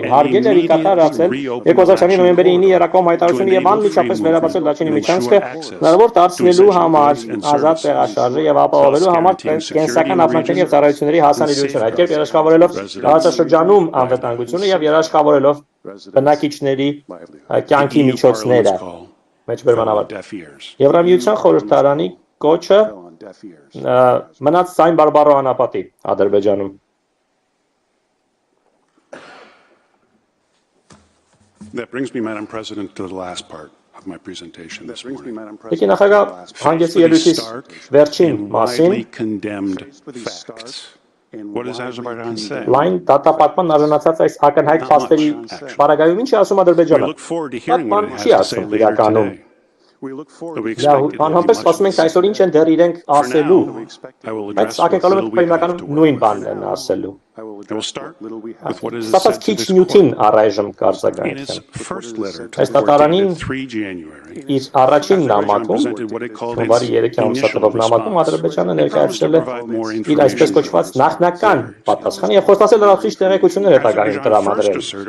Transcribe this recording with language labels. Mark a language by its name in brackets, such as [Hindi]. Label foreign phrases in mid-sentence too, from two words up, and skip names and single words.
[Armenian] հարգել եւ կատարածել 2020 նոյեմբերի 9-ի երակոմ հայտարարությունը եւ անմիջապես վերաբացել Լաչինի Միջանցքը հնարավոր դարձնելու համար ազատ տեղաշարժը եւ ապահովելու համար կենսական ապրանքների եւ ծառայությունների հասանելիությունը, այդ կերպ երաշխավորելով տարածաշրջանում անվտանգությունը եւ երաշխավորելով բնակիչների կյանքի միջոցները մեջբերման ավարտ։ Եվրամիության խորհրդարանի կոչը մնաց ցայն բարբառո անապատի Ադրբեջանում։ [English] That brings me, Madam President, to the last part of my presentation this morning. [Armenian] Եկի նախագահ հանգեցի ելույթիս վերջին մասին [English] What does Azerbaijan say? [Armenian] լայն դատապարտման արժանացած այս ակնհայտ փաստերի պարագայում ինչ է ասում Ադրբեջանը։ Պատման չի ասում իրականում։ Անհամբեր սպասում ենք այսօր ինչ են դեռ իրենք ասելու, բայց ակնկալում ենք հիմնականում նույն բանն են ասելու։ Ստացած քիչ նյութին առայժմ կարծականության։ Այս դատարանին իր առաջին նամակում, հունվարի 3-ի ամսաթվով նամակում Ադրբեջանը ներկայացրել է իր այսպես կոչված նախնական պատասխանը եւ խոստացել լրացուցիչ տեղեկություններ հետագայում տրամադրել։